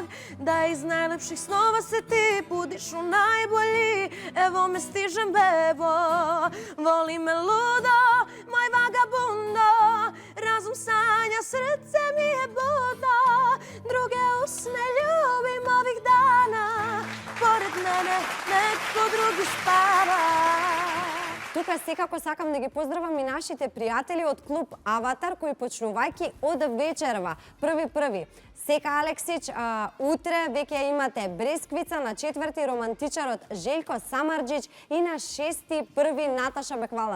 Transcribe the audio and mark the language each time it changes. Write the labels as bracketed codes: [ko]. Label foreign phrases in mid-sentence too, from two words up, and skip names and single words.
[sr] Da iz najlepših snova se ti budiš u najbolji, evo me stižem bebo. Voli me ludo, moj vagabundo, razum sanja, srce mi je budo. Druge usne ljubim ovih dana, pored mene neko drugi spava. [mk] Тука секако сакам да ги поздравам и нашите пријатели од клуб Аватар кои почнувајќи од вечерва. Први. Сека Алексич, утре веќе имате Бресквица, на 4 романтичарот Желко Самарџич и на 6.1 Наташа Беквалац.